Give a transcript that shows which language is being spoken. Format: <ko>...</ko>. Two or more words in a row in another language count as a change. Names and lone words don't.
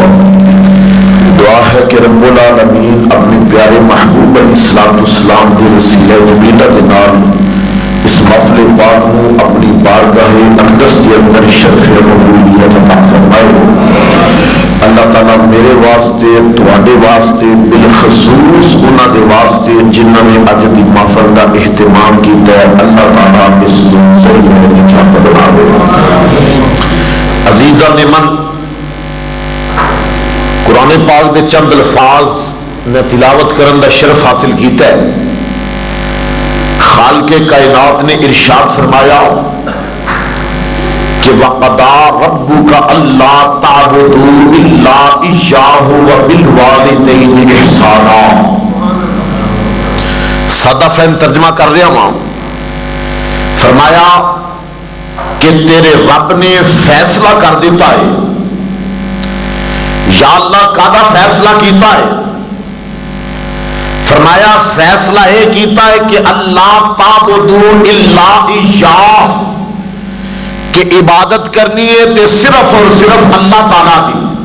<ur>دعا ہے کہ رب العالمین اپنے پیارے محبوب علیہ السلام دے وسیلہ جمیلہ دے نال اس محفل پاک کو اپنی بارگاہ اقدس کے اندر شرف قبولیت عطا فرمائے.</ur> <pa>اللہ تعالیٰ میرے واسطے تواڈے واسطے بالخصوص انہاں دے واسطے جنہاں نے اج دی محفل دا اہتمام کیتا ہے اللہ تعالیٰ اس ضرور نجات بناوے. عزیزاں من قرآن پاک دے چند الفاظ میں تلاوت کرن دا شرف حاصل کیتا ہے.</pa> <ur>خالق کائنات نے ارشاد فرمایا کہ</ur> <ar>وَقَضَىٰ رَبُّكَ أَلَّا تَعْبُدُوا إِلَّا إِيَّاهُ وَبِالْوَالِدَيْنِ إِحْسَانًا.</ar> <ur>سادہ فہم ترجمہ کر رہا ہوں. فرمایا کہ تیرے رب نے فیصلہ کر دیتا ہے.</ur> <pa>یا اللہ کادا فیصلہ کیتا ہے؟ فرمایا فیصلہ یہ کیتا ہے کہ اللہ</pa> <ar>تعبدوا الا ایاہ،</ar> <pa>کہ عبادت کرنی ہے تے صرف اور صرف اللہ تعالیٰ کی.</pa>